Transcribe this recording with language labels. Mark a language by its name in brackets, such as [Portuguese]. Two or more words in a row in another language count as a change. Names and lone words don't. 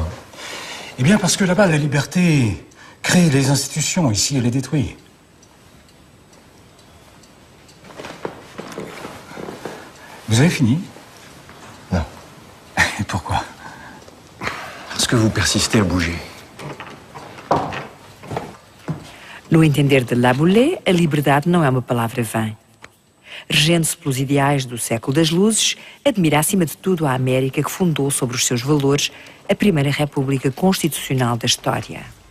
[French] Eh bien, parce que là-bas, la liberté crée les institutions. Ici, elle les détruit. Vous avez fini? Non. Et pourquoi? Parce que vous persistez à bouger. [Portuguese] No entender de La Boulaye, a liberdade não é uma palavra vã. Regendo-se pelos ideais do século das luzes, admira acima de tudo a América que fundou sobre os seus valores a primeira república constitucional da história.